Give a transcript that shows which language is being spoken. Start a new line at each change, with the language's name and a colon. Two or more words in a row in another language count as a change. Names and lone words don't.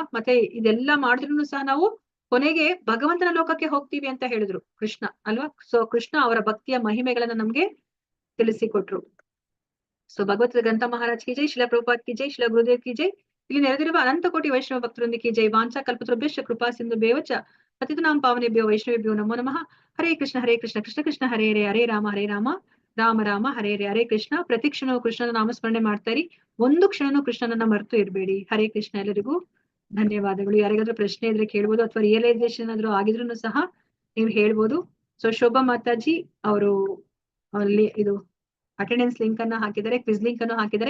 Kannada: ಮತ್ತೆ ಇದೆಲ್ಲಾ ಮಾಡಿದ್ರು ಸಹ ನಾವು ಕೊನೆಗೆ ಭಗವಂತನ ಲೋಕಕ್ಕೆ ಹೋಗ್ತೀವಿ ಅಂತ ಹೇಳಿದ್ರು ಕೃಷ್ಣ ಅಲ್ವಾ. ಸೊ ಕೃಷ್ಣ ಅವರ ಭಕ್ತಿಯ ಮಹಿಮೆಗಳನ್ನ ನಮ್ಗೆ ತಿಳಿಸಿಕೊಟ್ರು.
Hindi: ಸೊ भगवत् ग्रंथ महाराज की जय, शिला प्रभुपाद की जय, शिला गुरुदेव की जय.
Kannada: ಇಲ್ಲಿ ನೆರೆದಿರುವ ಅನಂತ ಕೋಟಿ ವೈಷ್ಣವ ಭಕ್ತರೊಂದಿಗೆ ಜೈ.
Sanskrit: ವಾಂಚಾ ಕಲ್ಪತೃಭ್ಯಶ್ಚ ಕೃಪಾ ಸಿಂಧು ಬೇವಚ ಪತಿತನಾಂ ಪಾವನೇಭ್ಯೋ ವೈಷ್ಣವೇಭ್ಯೋ ನಮೋ ನಮಃ. ಹರೇ ಕೃಷ್ಣ ಕೃಷ್ಣ ಕೃಷ್ಣ ಹರೇ ಹರೇ, ಹರೇ ರಾಮ ರಾಮ ರಾಮ ಹರೇ ಹರೇ. ಹರೇ ಕೃಷ್ಣ.
Kannada: ಪ್ರತಿ ಕ್ಷಣವು ಕೃಷ್ಣನ ನಾಮಸ್ಮರಣೆ ಮಾಡ್ತಾ ಇರಿ, ಒಂದು ಕ್ಷಣನೂ ಕೃಷ್ಣನನ್ನ ಮರೆತು ಇರ್ಬೇಡಿ.
Sanskrit: ಹರೇ ಕೃಷ್ಣ.
Kannada: ಎಲ್ಲರಿಗೂ ಧನ್ಯವಾದಗಳು. ಯಾರಿಗಾದ್ರೂ ಪ್ರಶ್ನೆ ಇದ್ರೆ ಕೇಳ್ಬೋದು, ಅಥವಾ ರಿಯಲೈಸೇಷನ್ ಏನಾದ್ರು ಆಗಿದ್ರು ಸಹ ನೀವು ಹೇಳ್ಬೋದು. ಸೊ ಶೋಭಾ ಮಾತಾಜಿ ಅವರು ಅಲ್ಲಿ ಇದು
English: attendance link
Kannada: ಅನ್ನ ಹಾಕಿದ್ದಾರೆ,
English: quiz link
Kannada: ಅನ್ನು ಹಾಕಿದ್ದಾರೆ.